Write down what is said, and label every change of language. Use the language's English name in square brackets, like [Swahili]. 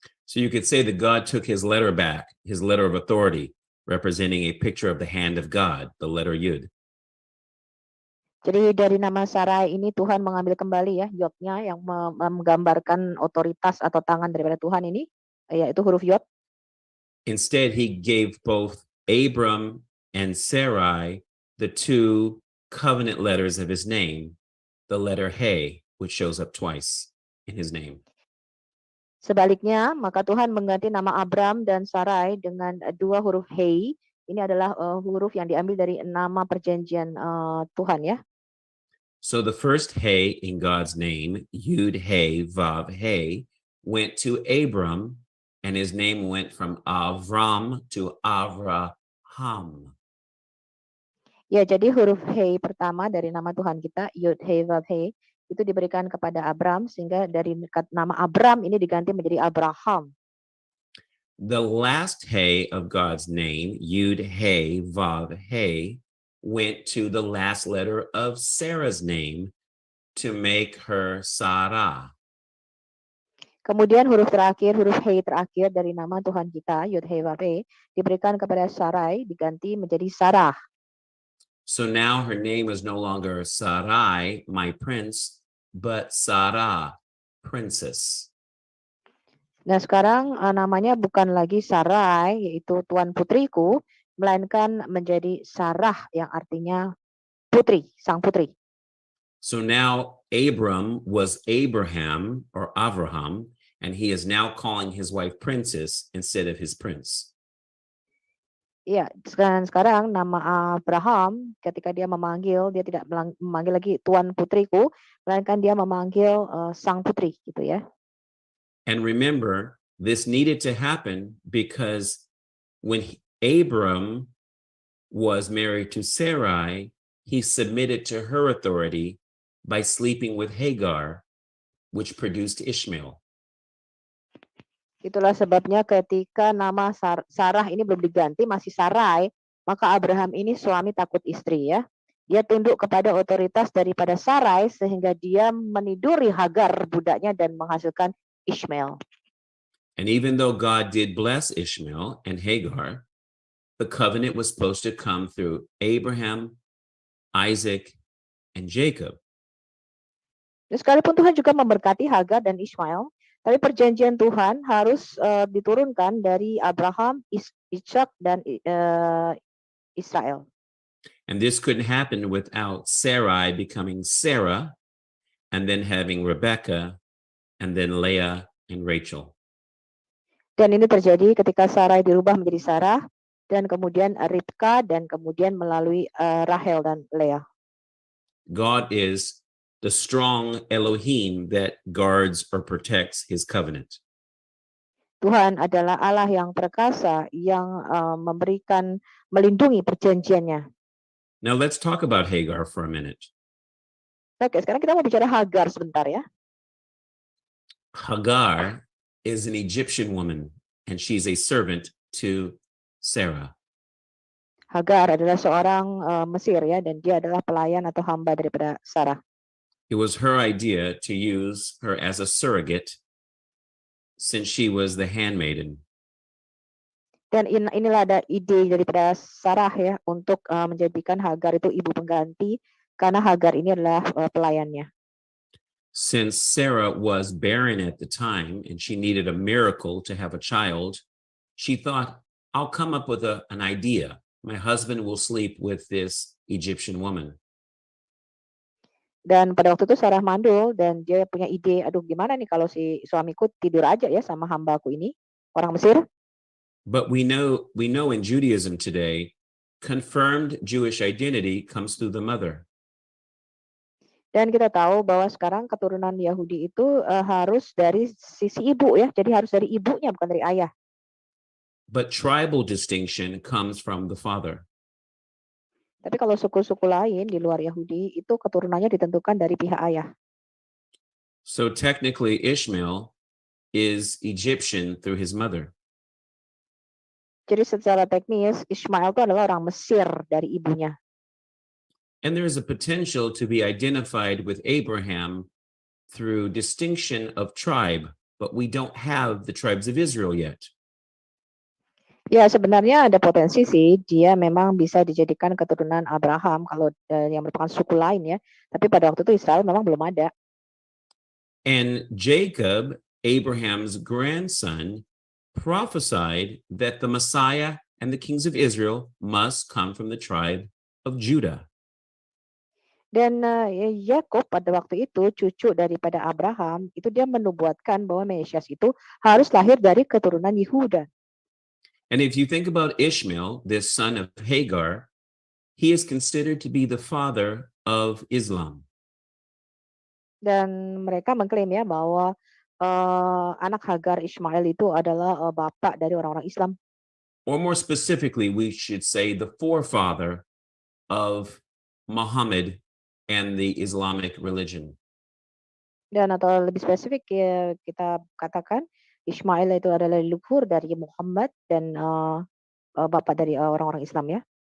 [English] So you could say that God took his letter back, his letter of authority, representing a picture of the hand of God, the letter Yud. [Indonesian] Jadi dari nama Sarai ini Tuhan mengambil kembali ya Yodnya yang menggambarkan otoritas atau tangan daripada Tuhan ini, yaitu huruf Yod. [English] Instead, he gave both Abram and Sarai the two covenant letters of his name, the letter He, which shows up twice in his name. [Indonesian] Sebaliknya, maka Tuhan mengganti nama Abram dan Sarai dengan dua huruf He. Ini adalah huruf yang diambil dari nama perjanjian Tuhan ya. [English] So the first He in God's name, Yud He Vav He, went to Abram, and his name went from Avram to Avraham. [Indonesian] Ya, jadi huruf He pertama dari nama Tuhan kita, Yud He Vav He, itu diberikan kepada Abram sehingga dari nama Abram ini diganti menjadi Abraham. [English] The last He of God's name, Yud He Vav He, went to the last letter of Sarah's name to make her Sarah. [Indonesian] Kemudian huruf terakhir, huruf He terakhir dari nama Tuhan kita, Yud He Vav He, diberikan kepada Sarai, diganti menjadi Sarah. [English] So now her name is no longer Sarai, my prince, but Sarah, princess. [Indonesian] Nah sekarang namanya bukan lagi Sarai, yaitu Tuan Putriku, melainkan menjadi Sarah yang artinya putri, sang putri. [English] So now Abram was Abraham or Avraham, and he is now calling his wife princess instead of his prince. [Indonesian] Iya, sekarang nama Abraham ketika dia memanggil, dia tidak memanggil lagi Tuan Putriku, melainkan dia memanggil sang putri gitu ya. [English] And remember, this needed to happen because when Abram was married to Sarai, he submitted to her authority by sleeping with Hagar, which produced Ishmael. [Indonesian] Itulah sebabnya ketika nama Sarah ini belum diganti, masih Sarai, maka Abraham ini suami takut istri ya. Dia tunduk kepada otoritas daripada Sarai sehingga dia meniduri Hagar budaknya dan menghasilkan Ishmael. [English] And even though God did bless Ishmael and Hagar, the covenant was supposed to come through Abraham, Isaac, and Jacob. [Indonesian] Sekalipun Tuhan juga memberkati Hagar dan Ishmael, tapi perjanjian Tuhan harus diturunkan dari Abraham, Ishak, dan Israel. [English] And this couldn't happen without Sarai becoming Sarah, and then having Rebecca, and then Leah and Rachel. [Indonesian] Dan ini terjadi ketika Sarai dirubah menjadi Sarah, dan kemudian Ribka, dan kemudian melalui Rahel dan Leah. [English] God is the strong Elohim that guards or protects his covenant. [Indonesian] Tuhan adalah Allah yang perkasa yang melindungi perjanjiannya. [English] Now let's talk about Hagar for a minute. [Indonesian] Oke, sekarang kita mau bicara Hagar sebentar ya. [English] Hagar is an Egyptian woman, and she's a servant to Sarah. [Indonesian] Hagar adalah seorang Mesir ya, dan dia adalah pelayan atau hamba daripada Sarah. [English] It was her idea to use her as a surrogate since she was the handmaiden. [Indonesian] Dan inilah ada ide daripada Sarah ya untuk menjadikan Hagar itu ibu pengganti karena Hagar ini adalah pelayannya. [English] Since Sarah was barren at the time and she needed a miracle to have a child, she thought, I'll come up with an idea. My husband will sleep with this Egyptian woman. [Indonesian] Dan pada waktu itu Sarah mandul dan dia punya ide, aduh gimana nih kalau si suamiku tidur aja ya sama hambaku ini, orang Mesir. [English] But we know in Judaism today, confirmed Jewish identity comes through the mother. [Indonesian] Dan kita tahu bahwa sekarang keturunan Yahudi itu harus dari sisi ibu ya, jadi harus dari ibunya bukan dari ayah. [English] But tribal distinction comes from the father. [Indonesian] Tapi kalau suku-suku lain di luar Yahudi itu keturunannya ditentukan dari pihak ayah. [English] So technically Ishmael is Egyptian through his mother. [Indonesian] Jadi secara teknis Ishmael itu adalah orang Mesir dari ibunya. [English] And there is a potential to be identified with Abraham through distinction of tribe, but we don't have the tribes of Israel yet. [Indonesian] Ya sebenarnya ada potensi sih dia memang bisa dijadikan keturunan Abraham kalau yang merupakan suku lain ya. Tapi pada waktu itu Israel memang belum ada. [English] And Jacob, Abraham's grandson, prophesied that the Messiah and the kings of Israel must come from the tribe of Judah. [Indonesian] Dan Yakub pada waktu itu cucu daripada Abraham itu dia menubuatkan bahwa Mesias itu harus lahir dari keturunan Yehuda. [English] And if you think about Ishmael, this son of Hagar, he is considered to be the father of Islam. [Indonesian] Dan mereka mengklaim ya bahwa anak Hagar Ishmael itu adalah bapak dari orang-orang Islam. [English] Or more specifically, we should say the forefather of Muhammad and the Islamic religion. [Indonesian] Dan atau lebih spesifik ya, kita katakan Ishmael itu adalah leluhur dari Muhammad dan bapak dari orang-orang Islam ya.